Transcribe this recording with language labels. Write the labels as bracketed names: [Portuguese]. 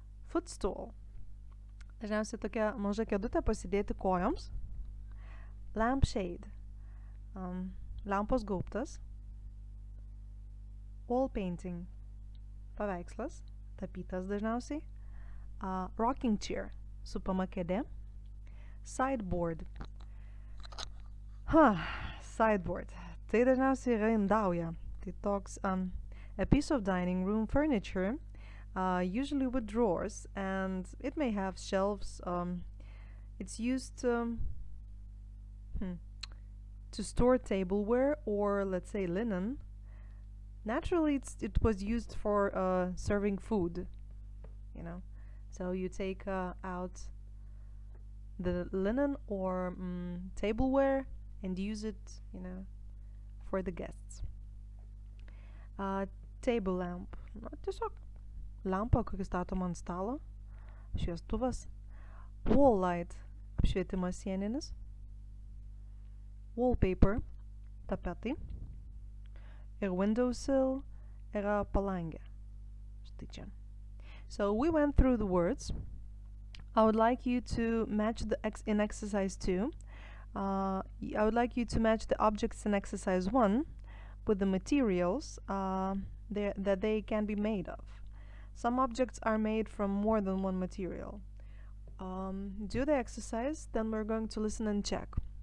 [Lithuanian] footstool, dažniausiai tokia maža kėdutė pasidėti kojoms, lampshade, lampos gaubtas, wall painting, paveikslas, tapytas dažniausiai, rocking chair, supama kėdė, sideboard. Sideboard. Tai dažniausiai yra indauja. Tai toks [English] a piece of dining room furniture, usually with drawers, and it may have shelves. It's used to store tableware or, let's say, linen. Naturally, it was used for serving food, you know. So you take out the linen or tableware and use it, you know, for the guests. [Lithuanian] Table lamp. Tiesiog lampa, kuri statoma ant stalo, šviestuvas. Wall light, apšvietimas sieninis. Wallpaper, tapetai. Ir windowsill yra palangė. Štai čia. [English] So we went through the words. I would like you to match in exercise 2. I would like you to match the objects in exercise 1 with the materials that they can be made of. Some objects are made from more than one material. Do the exercise, then we're going to listen and check.